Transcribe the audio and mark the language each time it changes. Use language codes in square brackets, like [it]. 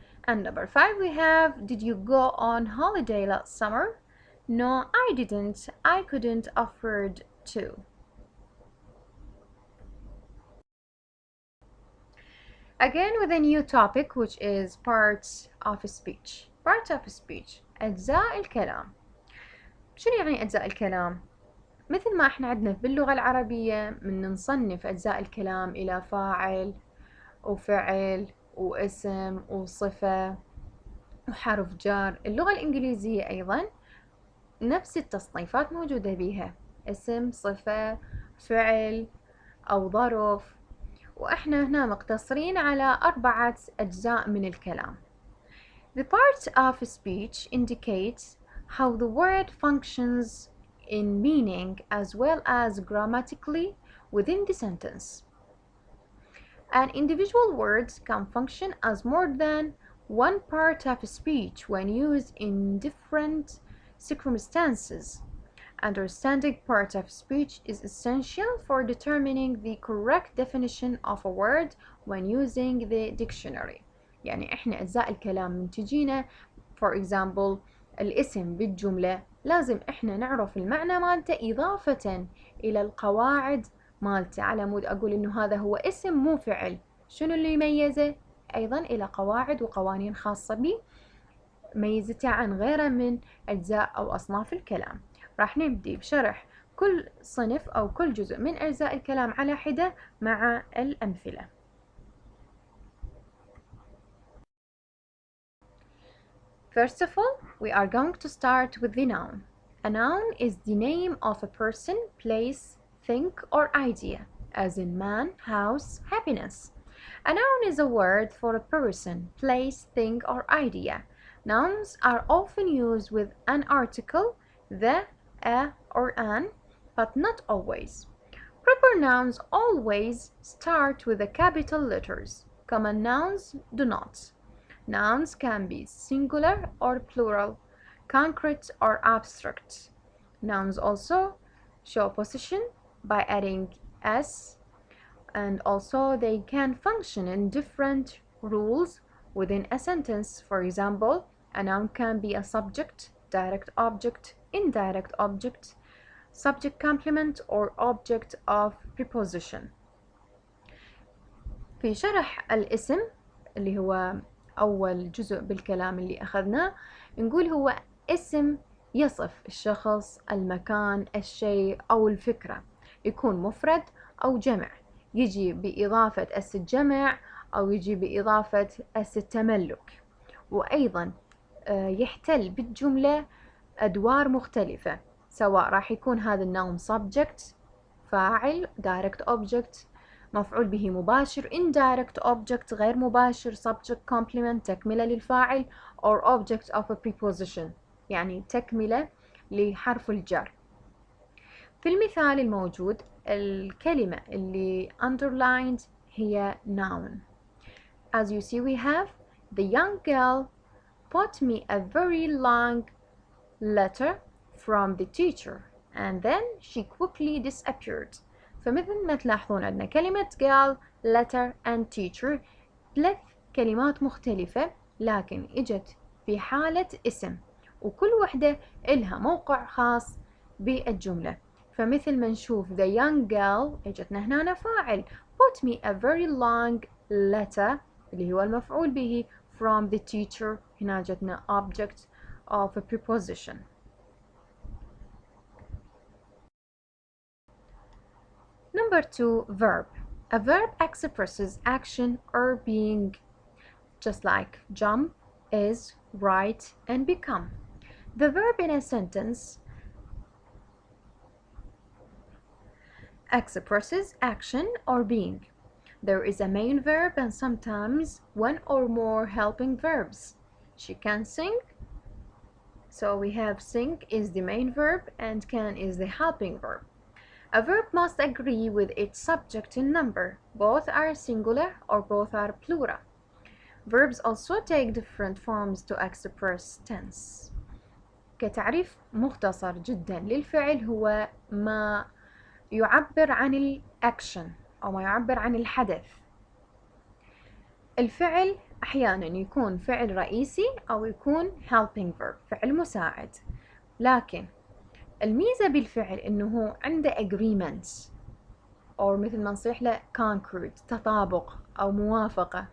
[en] And number 5 we have, did you go on holiday last summer? No, I didn't. I couldn't afford to. Again with a new topic which is parts of speech. Part of speech. [ar] أجزاء الكلام. شنو يعني أجزاء الكلام؟ مثل ما احنا عندنا باللغة العربية من نصنف أجزاء الكلام إلى فاعل وفعل واسم وصفة وحرف جار. اللغة الإنجليزية أيضا نفس التصنيفات موجودة بيها، اسم، صفة، فعل أو ظرف، وإحنا هنا مقتصرين على 4 أجزاء من الكلام. [en] The part of speech indicates how the word functions in meaning as well as grammatically within the sentence. And individual words can function as more than one part of speech when used in different circumstances. Understanding part of speech is essential for determining the correct definition of a word when using the dictionary. [ar] يعني احنا أجزاء الكلام من تجينا [en] for example [ar] الاسم بالجملة لازم احنا نعرف المعنى مالته إضافة إلى القواعد مالته، على مود أقول إنه هذا هو اسم مو فعل، شنو اللي يميزه؟ أيضا إلى قواعد وقوانين خاصة به ميزته عن غيره من أجزاء أو أصناف الكلام. راح نبدي بشرح كل صنف أو كل جزء من أجزاء الكلام على حدة مع الأمثلة. [en] First of all, we are going to start with the noun. A noun is the name of a person, place, thing, or idea, as in man, house, happiness. A noun is a word for a person, place, thing, or idea. Nouns are often used with an article, the, a, or an, but not always. Proper nouns always start with the capital letters. Common nouns do not. Nouns can be singular or plural, concrete or abstract. Nouns also show position by adding s, and also they can function in different rules within a sentence. For example, a noun can be a subject, direct object, indirect object, subject complement, or object of preposition. [ar] في شرح الاسم اللي هو أول جزء بالكلام اللي أخذناه، نقول هو اسم يصف الشخص، المكان، الشيء أو الفكرة، يكون مفرد أو جمع، يجي بإضافة اس الجمع أو يجي بإضافة اس التملك، وأيضا يحتل بالجملة أدوار مختلفة، سواء راح يكون هذا النوم subject فاعل [en] direct object، [ar] مفعول به مباشر [en] indirect object [ar] غير مباشر [en] subject complement [ar] تكملة للفاعل [en] or object of a preposition [ar] يعني تكملة لحرف الجر. في المثال الموجود الكلمة اللي underlined هي noun. [en] As you see we have the young girl brought me a very long letter from the teacher and then she quickly disappeared. [ar] فمثل ما تلاحظون عندنا كلمة [en] girl, letter and teacher [ar] 3 كلمات مختلفة لكن اجت في حالة اسم وكل وحدة إلها موقع خاص بالجملة. فمثل ما نشوف [en] the young girl [ar] اجتنا هنا فاعل [en] brought me a very long letter [ar] اللي هو المفعول به [en] from the teacher [ar] هنا جتنا [en] object of a preposition. Number 2, verb. A verb expresses action or being, just like jump, is, write, and become. The verb in a sentence expresses action or being. there is a main verb and sometimes one or more helping verbs. She can sing, so we have sing is the main verb and can is the helping verb. A verb must agree with its subject and number. Both are singular or both are plural. Verbs also take different forms to express tense. [ar] كتعريف مختصر جدا للفعل هو ما يعبر عن الأكشن أو ما يعبر عن الحدث. الفعل أحيانا يكون فعل رئيسي أو يكون helping verb فعل مساعد، لكن الميزة بالفعل إنه هو عنده agreements أو مثل ما نصيح له concord تطابق أو موافقة.